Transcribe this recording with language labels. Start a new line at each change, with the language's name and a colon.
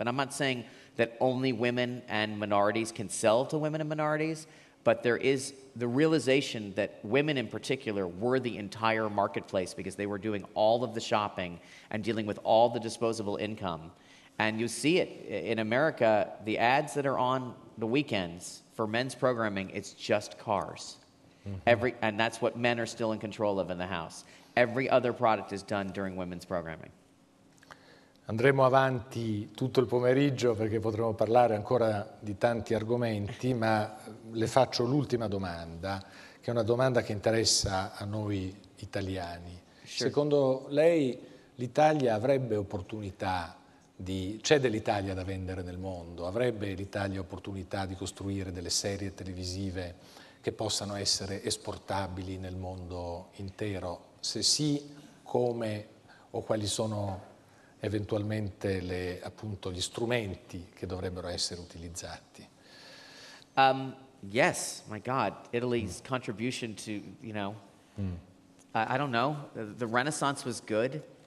English: And I'm not saying that only women and minorities can sell to women and minorities, but there is the realization that women in particular were the entire marketplace because they were doing all of the shopping and dealing with all the disposable income. And you see it in America, the ads that are on the weekends for men's programming, it's just cars. And that's what men are still in control of in the house. Every other product is done during women's programming.
Italian: Andremo avanti tutto il pomeriggio perché potremo parlare ancora di tanti argomenti, ma le faccio l'ultima domanda, che è una domanda che interessa a noi italiani.
English: Sure.
Italian: Secondo lei l'Italia avrebbe opportunità c'è dell'Italia da vendere nel mondo? Avrebbe l'Italia opportunità di costruire delle serie televisive che possano essere esportabili nel mondo intero? Se sì, come o quali sono eventualmente gli strumenti che dovrebbero essere utilizzati?
English: Yes, my God, Italy's contribution to, I don't know, the Renaissance was good.